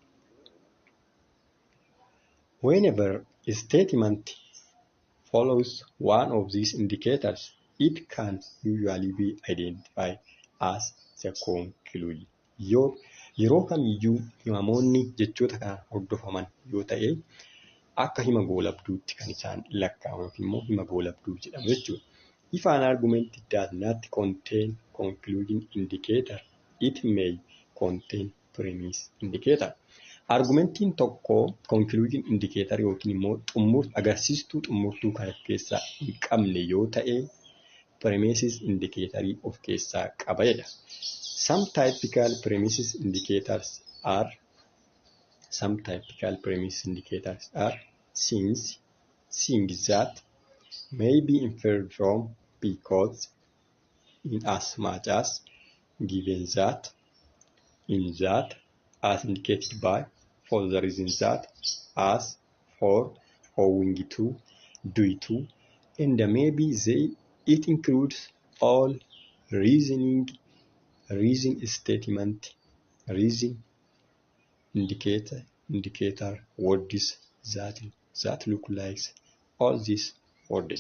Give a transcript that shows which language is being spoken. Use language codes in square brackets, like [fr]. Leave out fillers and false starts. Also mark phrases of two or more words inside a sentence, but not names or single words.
[en] Whenever a statement follows one of these indicators, it can usually be identified as the conclusion. [om] Yeroo kamiyyuu himamoonni jechoota kanaan hordofaman yoo ta'e akka hima goolabduutti kan isaan lakkaa'amu yookiin immoo hima goolabduu jedhamu jechuudha. [en] If an argument does not contain conclusion indicator, it may contain premise indicator. [om] Argumentiin tokko [en] conclusion indicator [om] yookiin immoo agarsiistuu xumurtuu kan of keessaa hin qabne yoo ta'e [en] premises indicatorii [om] of keessaa qaba jedha. [en] Some typical premises indicators are things that may be inferred from, because, in as much as, given that, in that, as indicated by, for the reason that, as, for, owing to, due to, and maybe it includes all reason statement, reason indicator words that look like all these words.